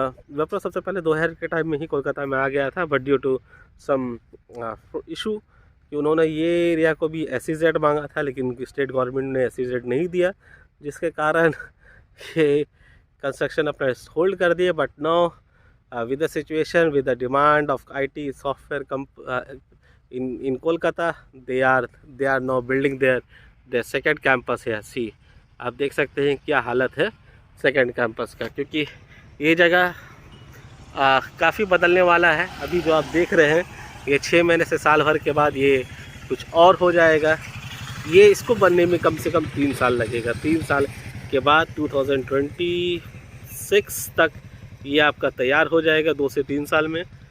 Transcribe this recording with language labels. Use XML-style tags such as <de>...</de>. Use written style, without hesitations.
<hi>विप्रो सबसे पहले 2000 के टाइम में ही कोलकाता में आ गया था,</hi> <en>but due to some issue</en> <hi>कि उन्होंने ये एरिया को भी SEZ मांगा था, लेकिन उनकी स्टेट गवर्नमेंट ने SEZ नहीं दिया, जिसके कारण ये कंस्ट्रक्शन अपना होल्ड कर दिए।</hi> <en>But now with the situation, with the demand of IT software in Kolkata, they are now building their second campus here.</en> <hi>See, आप देख सकते हैं क्या हालत है सेकंड कैंपस का, क्योंकि ये जगह काफ़ी बदलने वाला है। अभी जो आप देख रहे हैं ये 6 महीने से साल भर के बाद ये कुछ और हो जाएगा। ये इसको बनने में कम से कम 3 साल लगेगा। 3 साल के बाद 2026 तक ये आपका तैयार हो जाएगा, 2 से 3 साल में।</hi>